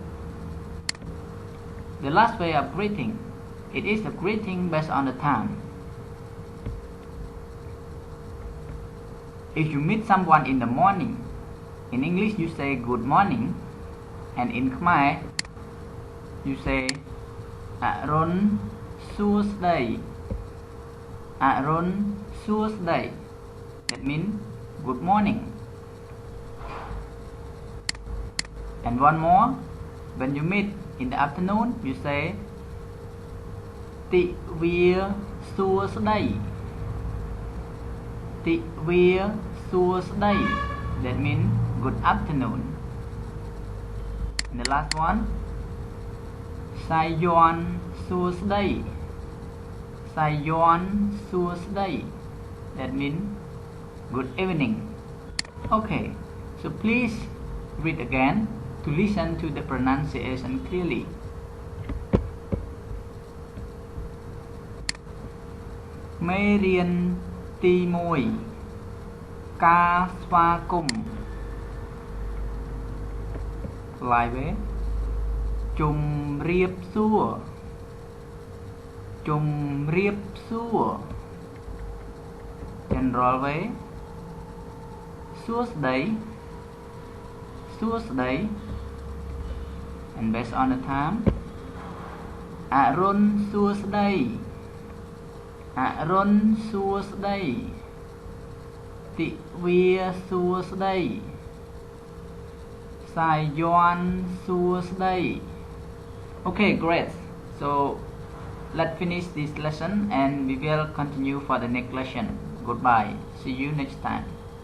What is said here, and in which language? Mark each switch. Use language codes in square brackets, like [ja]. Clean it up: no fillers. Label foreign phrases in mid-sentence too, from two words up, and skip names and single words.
[en] The last way of greeting, it is a greeting based on the time. If you meet someone in the morning, in English you say good morning, and in Khmer you say [km] អរុណសួស្តី អរុណសួស្តី [en] That means good morning. And one more, when you meet in the afternoon, you say [km] ទិវាសួស្តី ទិវាសួស្តី [en] That means good afternoon. And the last one, [km] សាយ័ន្តសួស្តី សាយ័ន្តសួស្តី [en] That means good evening. Okay, so please read again to listen to the pronunciation clearly. [km] មេរៀនទី1ការស្វាគមន៍ [en] Live way [km] ជំរាបសួរ ជំរាបសួរ [en] General way [km] សួស្តី សួស្តី [en] and based on the time [km] អរុណសួស្តី អរុណសួស្តី ទិវាសួស្តី សាយ័ន្តសួស្តី [en] Okay, great. So let's finish this lesson and we will continue for the next lesson. Goodbye. See you next time.